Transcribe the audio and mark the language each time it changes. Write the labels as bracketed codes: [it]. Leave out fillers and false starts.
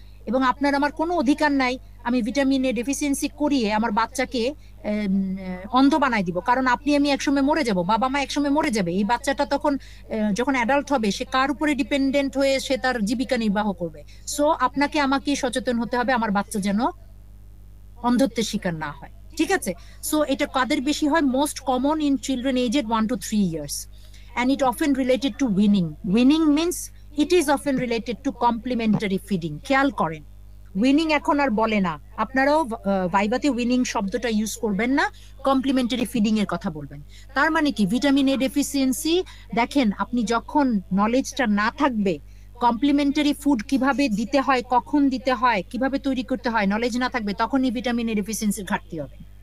[bn] এবং আপনার আমার কোনো অধিকার নাই আমি ভিটামিন এ ডেফিসিয়েন্সি করিয়ে আমার বাচ্চাকে অন্ধ বানাই দিব, কারণ আপনি আমি একসময় মরে যাব, বাবা মা একসময় মরে যাবে। এই বাচ্চাটা তখন যখন অ্যাডাল্ট হবে সে কার উপরে ডিপেন্ডেন্ট হয়ে সে তার জীবিকা নির্বাহ করবে? সো আপনাকে আমাকে সচেতন হতে হবে আমার বাচ্চা যেন অন্ধত্বের শিকার না হয়। ঠিক আছে? সো এটা কাদের বেশি হয়? [en] Most common in children aged 1 to 3 years, and it often related to weaning. Weaning means it is often related to complementary feeding. [bn] খেয়াল করেন, উইনিং এখন আর বলে না, আপনারাও ভাইভাতে উইনিং শব্দটা ইউজ করবেন না, কমপ্লিমেন্টারি ফিডিং এর কথা বলবেন। তার মানে কি? ভিটামিন এ ডেফিসিয়েন্সি, দেখেন আপনি যখন নলেজটা না থাকবে কমপ্লিমেন্টারি ফুড কিভাবে দিতে হয়, কখন দিতে হয়, কিভাবে তৈরি করতে হয়, নলেজ না থাকবে, তখনই ভিটামিন এ ডেফিসিয়েন্সির ঘাটতি হবে।